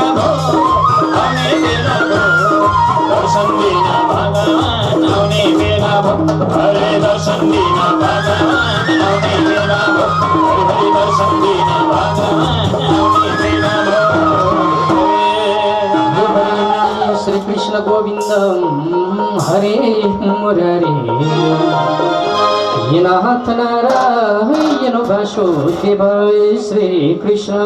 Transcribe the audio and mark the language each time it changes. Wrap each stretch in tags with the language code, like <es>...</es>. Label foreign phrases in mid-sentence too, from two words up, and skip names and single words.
<ne>भो आउने बेला भो दर्शन दिन भगवान आउने बेला भो हरे दर्शन दिन भगवान आउने बेला भो हरे हरे दर्शन दिन भगवान आउने बेला भो</ne> <sa>श्री कृष्ण गोविंद हरे मुरारी नाथ नारायण वासुदेव श्री कृष्ण</sa>